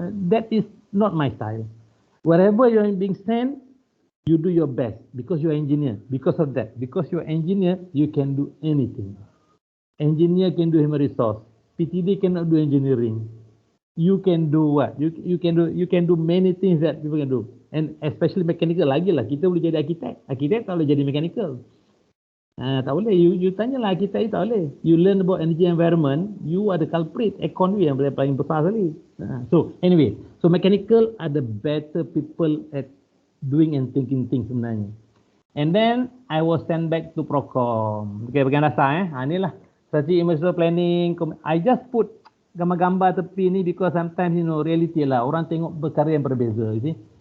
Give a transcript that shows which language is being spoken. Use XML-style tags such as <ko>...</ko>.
<en>That is not my style. Wherever you're being sent, you do your best because you're engineer. Because of that. Because you're engineer, you can do anything. Engineer can do human resource. PTD cannot do engineering. You can do what? You can do many things that people can do. And especially mechanical</en> <ms>lagi lah. Kita boleh jadi arkitek. Arkitek tak boleh jadi mechanical. Tak boleh. You tanyalah arkitek, tak boleh.</ms> <en>You learn about energy environment, you are the culprit.</en> <ms>Aircon yang paling besar sekali.</ms> <en>So anyway, so mechanical are the better people at doing and thinking things</en> <ms>sebenarnya.</ms> <en>And then I was sent back to Procom.</en> <ms>Okay, bagian dasar inilah</ms> <en>strategic investor planning. I just put</en> <ms>gambar-gambar tepi ni</ms> <en>because sometimes reality</en> <ms>lah, orang tengok perkara yang berbeza,</ms> <en>you see.</en>